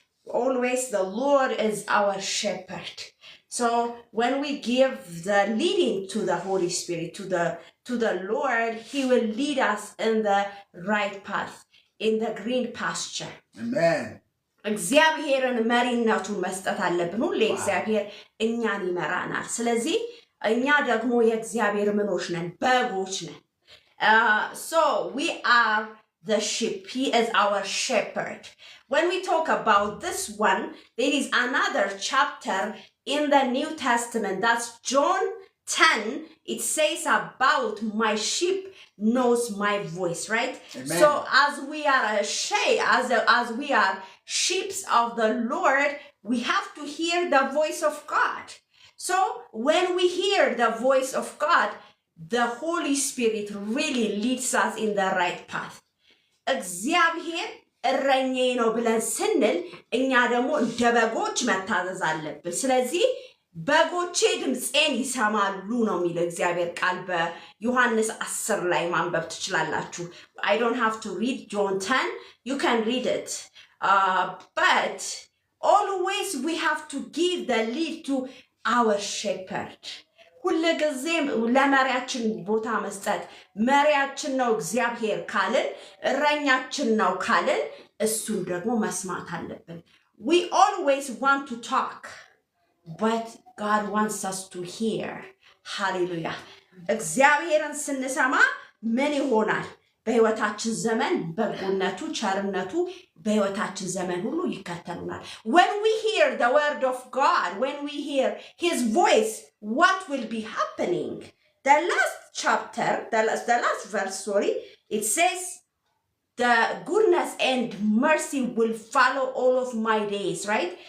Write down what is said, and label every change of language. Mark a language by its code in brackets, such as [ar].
[en] Always the Lord is our shepherd. So when we give the leading to the Holy Spirit, to the Lord, he will lead us in the right path, in the green pasture. Amen. [am] እግዚአብሔርን መሪነቱን መስጠት አለብን። ሁሌ እግዚአብሔር እኛን ይመራናል። ስለዚህ እኛ ደግሞ የእግዚአብሔር ምኖች ነን፣ በጎች ነን። [en] So we are the sheep. He is our shepherd. When we talk about this one, there is another chapter in the New Testament. That's John 10. It says about my sheep knows my voice, right? Amen. So as we are as we are sheep of the Lord, we have to hear the voice of God. So when we hear the voice of God, the Holy Spirit really leads us in the right path. [am] እግዚአብሔር እረኛዬ ነው ብለን ስንል እኛ ደግሞ እንደ በጎች መታዘዝ አለብን። ስለዚህ በጎቼ ድምፄን ይሰማሉ ነው የሚለው እግዚአብሔር ቃል። በዮሐንስ 10 ላይ ማንበብ ትችላላችሁ። [en] I don't have to read John 10. You can read it. But always we have to give the lead to our shepherd. [am] ሁልጊዜም ለመሪያችን ቦታ መስጠት። መሪያችን ነው እግዚአብሔር ካልን፣ እረኛችን ነው ካልን እሱን ደግሞ መስማት አለብን። [en] We always want to talk, but God wants us to hear. [am] Hallelujah. እግዚአብሔርን ስንሰማ ምን ይሆናል? በሕይወታችን ዘመን በጎነቱ፣ ቸርነቱ በሕይወታችን ዘመን ሁሉ ይከተሉናል። [en] When we hear the word of God, when we hear his voice, what will be happening? The last chapter, the last verse, it says, the goodness and mercy will follow all of my days, right?